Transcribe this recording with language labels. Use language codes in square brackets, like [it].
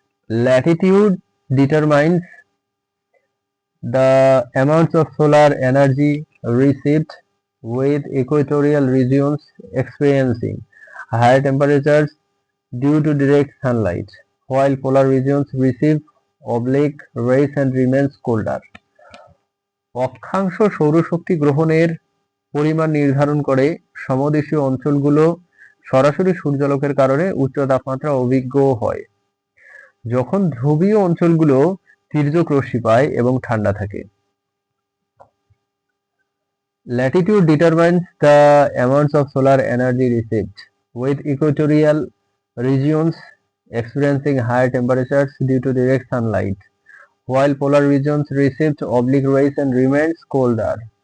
[en] Latitude determines the amounts of solar energy received, with equatorial regions experiencing higher temperatures due to direct sunlight, while polar regions receive oblique rays and remains colder. [bn] অক্ষাংশ সৌরশক্তি গ্রহণের পরিমাণ নির্ধারণ করে সমদেশীয় অঞ্চলগুলো সরাসরি সূর্যালোকের কারণে উচ্চ তাপমাত্রা অভিজ্ঞ হয়, যখন ধ্রুবীয় অঞ্চলগুলো তির্যক রশ্মি পায় এবং ঠান্ডা থাকে। [en] Latitude determines the amounts of solar energy received, with equatorial regions experiencing higher temperatures due to direct sunlight, while polar regions received oblique rays and remains colder.